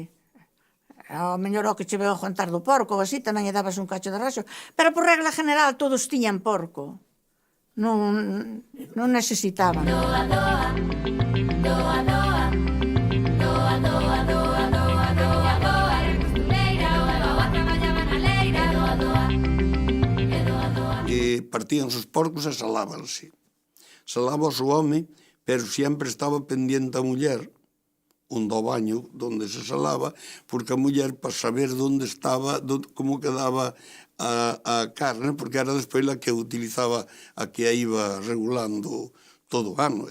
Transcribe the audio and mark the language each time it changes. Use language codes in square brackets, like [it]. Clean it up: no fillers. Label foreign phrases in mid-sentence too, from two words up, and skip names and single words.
[gl] Ao mellor o que che veo contar do porco, así tamén lle dabas un cacho de raxo. Pero por regla general todos tiñan porco. Non necesitaban. Doa, doa, doa, doa, doa, doa, doa, doa, doa, doa, era costureira, o levaba a traballaba na leira, doa, doa, e doa, doa. E partían os porcos e salábanse. Salábase o home, pero sempre estaba pendiente a muller, do baño donde se salaba, porque a muller, para saber onde estaba, como quedaba a carne, porque era despois a que utilizaba, a que a iba regulando todo o ano.